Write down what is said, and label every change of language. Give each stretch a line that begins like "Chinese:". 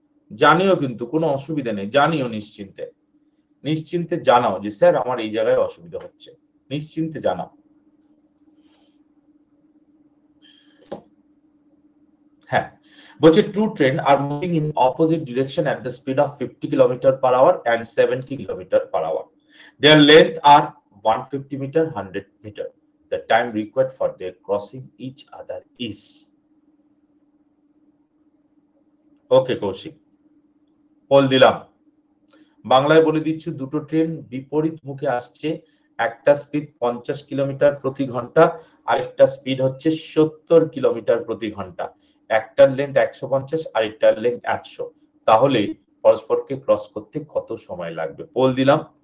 Bangla: জানিও কিন্তু কোনো অসুবিধা নেই, জানিও নিশ্চিন্তে, নিশ্চিন্তে জানাও যে স্যার আমার এই জায়গায় অসুবিধা হচ্ছে, নিশ্চিন্তে জানাও। হ্যাঁ, বলছে
English: Two train are moving in opposite direction at the speed of 50 km/h and 70 km/h. Their length are 150 meter, 100 meter. The time required for their crossing each other is.
Bangla: ওকে কৌশিক, বল দিলাম, বাংলায় বলে দিচ্ছি, দুটো ট্রেন বিপরীত মুখে আসছে, একটা স্পিড 50 কিলোমিটার প্রতি ঘন্টা, আরেকটা স্পিড হচ্ছে 70 কিলোমিটার প্রতি ঘন্টা, একটার লেন্থ 150 আরেকটার লেন্থ 100, তাহলে পরস্পরকে ক্রস করতে কত সময় লাগবে? পোল দিলাম।